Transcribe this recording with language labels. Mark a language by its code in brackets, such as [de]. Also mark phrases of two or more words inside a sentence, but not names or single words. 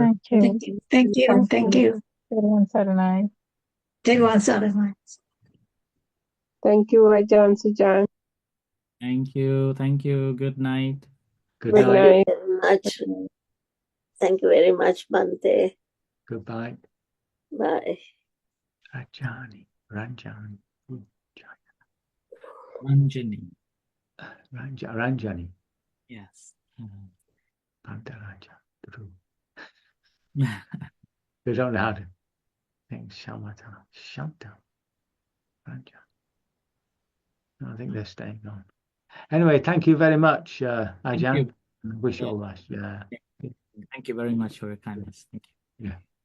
[en] Thank you. Thank you. Thank you. Thank you. Everyone, so nice. Everyone, so nice. Thank you, Ajahn Sujan. Thank you. Thank you. Good night. Good Thank night. you very much. Thank you very much, Bhante. Goodbye. Bye. Ranjani. Anjani. Ranjani. Yes. Bhante Raja. Yeah. They don't know how to think Shamatha, Shanta, Raja. I think they're staying on. Anyway, thank you very much, Ajahn. Wish you all the best. Yeah. Thank you very much for your kindness.